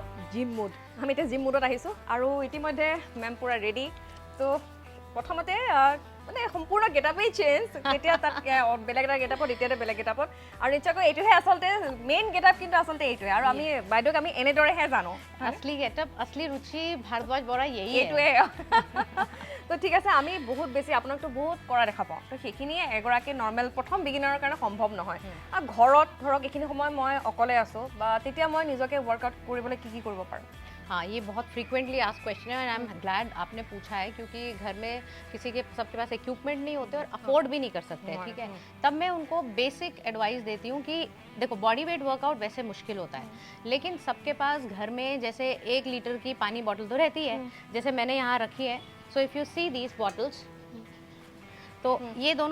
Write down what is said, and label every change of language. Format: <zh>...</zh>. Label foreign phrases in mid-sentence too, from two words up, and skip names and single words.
<en>gym mood</en> <as>আমি এতিয়া জিম মুডত আহিছোঁ আৰু ইতিমধ্যে মেম পুৰা ৰেডি তো প্ৰথমতে মানে সম্পূৰ্ণ গেটআপেই চেঞ্জ তেতিয়া তাত বেলেগ এটা গেটআপত এতিয়াতে বেলেগ গেটআপত আৰু নিশ্চয়কৈ এইটোহে আচলতে</as> <en>main getup</en> <as>কিন্তু আচলতে এইটোৱে আৰু আমি বাইদেউক আমি এনেদৰেহে জানো</as> <hi>असली गेटअप असली रुचि भारद्वाज बड़ा यही है</hi> <as>এইটোৱে তো ঠিক আছে আমি বহুত বেছি আপোনাকতো বহুত কৰা দেখা পাওঁ তো সেইখিনি এগৰাকী নৰ্মেল প্ৰথম বিগিনাৰৰ কাৰণে সম্ভৱ নহয় আৰু ঘৰত ধৰক এইখিনি সময় মই অকলে আছোঁ বা তেতিয়া মই নিজকে ৱৰ্কআউট কৰিবলৈ কি কৰিব পাৰোঁ</as> <hi>हाँ ये बहुत</hi> <en>frequently ask question</en> <hi>है और</hi> <en>I am glad</en> <hi>आपने पूछा है क्योंकि घर में किसी के सबके पास इक्विपमेंट नहीं होते और अफोर्ड भी नहीं कर सकते हैं ठीक है तब मैं उनको बेसिक एडवाइस देती हूँ कि देखो</hi> <en>body weight</en> <hi>वर्कआउट वैसे मुश्किल होता है लेकिन सबके पास घर में जैसे 1 लीटर की पानी बॉटल तो रहती है जैसे मैंने यहाँ रखी है</hi> <en>so if you see these bottles</en> <hi>तो ये दोनों</hi>